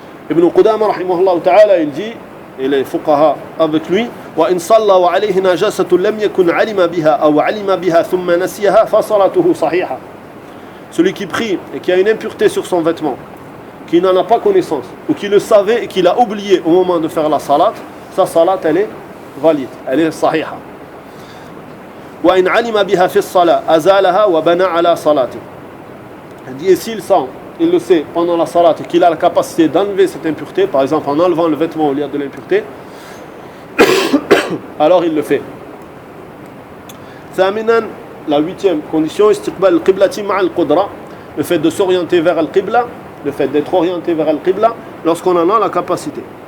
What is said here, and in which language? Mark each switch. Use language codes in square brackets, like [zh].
[fr] Ibn Qudama rahimahullah ta'ala, il dit, et les fuqaha avec lui, [ar] وإن صلى وعليه نجاسة لم يكن علم بها أو علم بها ثم نسيها فصلاته صحيحة. [fr] Celui qui prie et qui a une impureté sur son vêtement, qui n'en a pas connaissance, ou qui le savait et qui l'a oublié au moment de faire la salat, sa salat elle est valide, elle est صحيحة. [ar] وإن علم بها في الصلاة أزالها وبنى على صلاته. [fr] Il dit, et s'il sent, il le sait pendant la salat et qu'il a la capacité d'enlever cette impureté, par exemple en enlevant le vêtement au lieu de l'impureté, alors il le fait. Thaminan, la huitième condition, [ar] istiqbal al-qiblati ma'al qudra, [fr] le fait de s'orienter vers al-qibla, le fait d'être orienté vers al-qibla lorsqu'on en a la capacité.